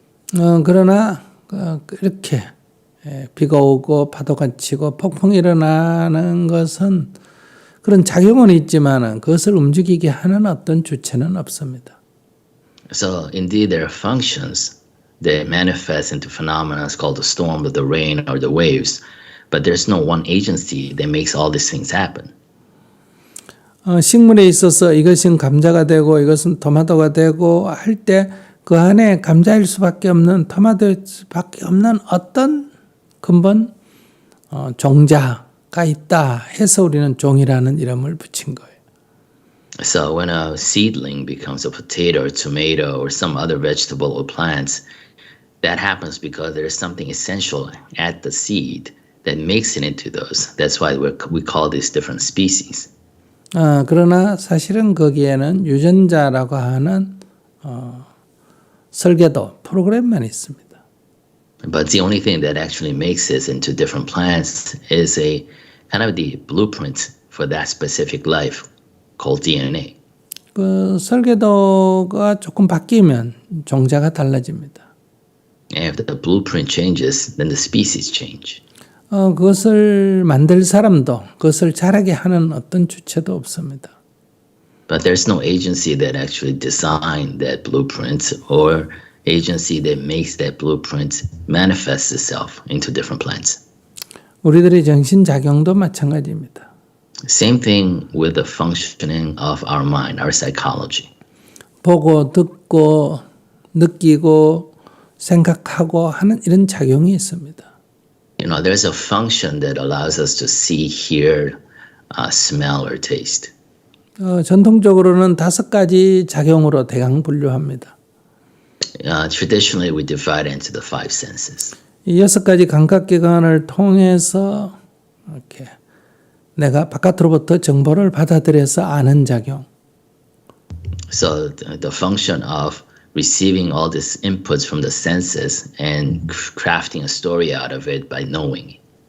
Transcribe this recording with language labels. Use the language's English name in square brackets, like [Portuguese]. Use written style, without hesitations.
[Korean] 그러나 이렇게 비가 오고 파도가 치고 폭풍이 일어나는 것은 그런 작용은 있지만 그것을 움직이게 하는 어떤 주체는 없습니다. [English] So indeed there are functions that manifest into phenomena called the storm or the rain or the waves, but there's no one agency that makes all these things happen. [Korean] 식물에 있어서 이것은 감자가 되고 이것은 토마토가 되고 할 때 그 안에 감자일 수밖에 없는 토마토일 수밖에 없는 어떤 근본 종자가 있다 해서 우리는 종이라는 이름을 붙인 거예요. [English] So when a seedling becomes a potato or tomato or some other vegetable or plants, that happens because there is something essential at the seed that makes it into those. That's why we call these different species. [Korean] 그러나 사실은 거기에는 유전자라고 하는 설계도 프로그램만 있습니다. [English] But the only thing that actually makes this into different plants is a kind of the blueprint for that specific life called DNA. [Korean] 그 설계도가 조금 바뀌면 종자가 달라집니다. [English] And if the blueprint changes, then the species change. [Korean] 그것을 만들 사람도 그것을 자라게 하는 어떤 주체도 없습니다. [English] But there's no agency that actually designed that blueprint or agency that makes that blueprint manifest itself into different plants. [Korean] 우리들의 정신작용도 마찬가지입니다. [English] Same thing with the functioning of our mind, our psychology. [Korean] 보고 듣고 느끼고 생각하고 하는 이런 작용이 있습니다. [English] There's a function that allows us to see, hear, smell, or taste. [Korean] 전통적으로는 5가지 작용으로 대강 분류합니다. [English] Traditionally, we divide it into the 5 senses. [Korean] 이 6가지 감각기관을 통해서 이렇게 내가 바깥으로부터 정보를 받아들여서 아는 작용. [English] So the function of receiving all these inputs from the senses and crafting a story out of it by knowing.